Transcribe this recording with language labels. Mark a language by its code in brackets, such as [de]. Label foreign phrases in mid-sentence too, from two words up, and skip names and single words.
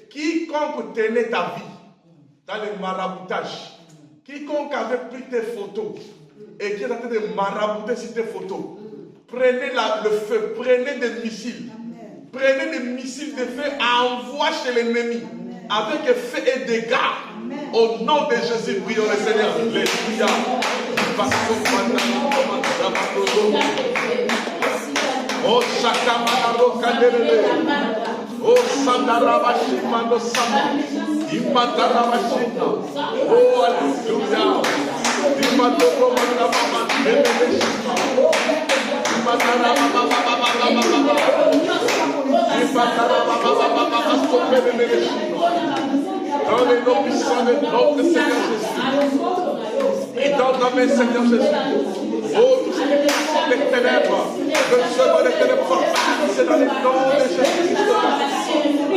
[fr] Quiconque tenait ta vie dans le maraboutage, quiconque avait pris tes photos et qui est en train de marabouter sur tes photos, prenez le feu, prenez des missiles. Prenez des missiles de feu à envoyer chez l'ennemi. Avec feu et dégâts. Au nom de Jésus, prions le Seigneur. Alléluia. Oh, Shakamaro Kaderele. Oh, Sandarabashimando Sama. Imatarabashina. Oh, Alléluia. Imatarabashina. Dans le nom puissant de notre Seigneur Jésus. Et dans le nom du Seigneur Jésus. Oh, tous ceux qui sont des ténèbres, que ceux des ténèbres soient brisés dans le nom de Jésus.